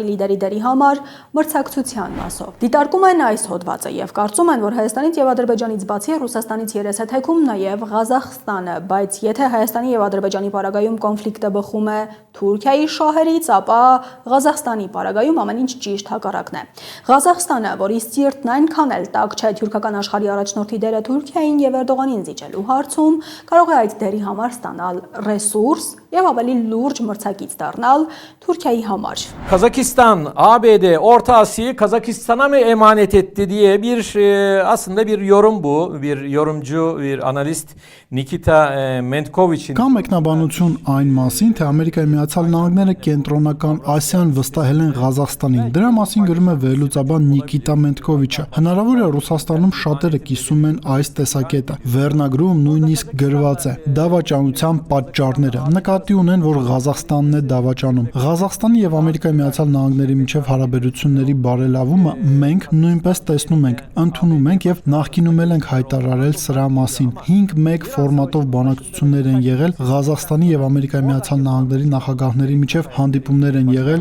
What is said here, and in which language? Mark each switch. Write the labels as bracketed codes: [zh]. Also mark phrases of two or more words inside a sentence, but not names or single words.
[hy] լիդերի դերի համար մրցակցության մասով։ Դիտարկում են այս հոդվածը եւ կարծում են, որ Հայաստանից եւ Ադրբեջանից բացի Ռուսաստանից երես է թեքում նաեւ Ղազախստանը, բայց եթե Հայաստանի եւ Ադրբեջանի պարագայում կոնֆլիկտը բխում է Թուրքիայի շահերից, ապա Ղազախստանի պարագայում ամեն ինչ ճիշտ հակառակն է։ Ղազախստանը, որի սիրտն այնքան էլ տաք չէ թուրքական աշխարհի առաջնորդի դերը Թուրքիային եւ Էրդողանին զիջելու հարցում, կարող է այդ դերի համար ստանալ ռեսուրս եւ ավելի լուրջ մրցակից դառնալ Türkiye'yi hamar. [tr] Kazakistan, ABD, Orta Asya'yı Kazakistan'a mı emanet etti diye aslında bir yorum bu. Bir yorumcu, bir analist Nikita Mentkovich'in. [hy] Կա մեկնաբանություն այն մասին, թե Ամերիկայի Միացյալ Նահանգները կենտրոնական Ասիան վստահել են Ղազախստանին։ Դրա մասին գրում է վերլուծաբան Նիկիտա Մենտկովիչը։ Հնարավոր է Ռուսաստանում շատերը կիսում են այս տեսակետը։ Վերնագրում նույնիսկ գրված է դավաճանության պատճառները։ Նկատի ունեն, որ Ղազախստանն է դավաճանում։ Ղազախստանի եւ Ամերիկայի Միացյալ Նահանգների միջև հարաբերությունների բարելավումը մենք նույնպես տեսնում ենք, ընդունում ենք եւ նախկինում ենք հայտարարել սրա մասին։ 5-1 ֆորմատով բանակցություններ են եղել, Ղազախստանի եւ Ամերիկայի Միացյալ Նահանգների նախագահների միջև հանդիպումներ են եղել։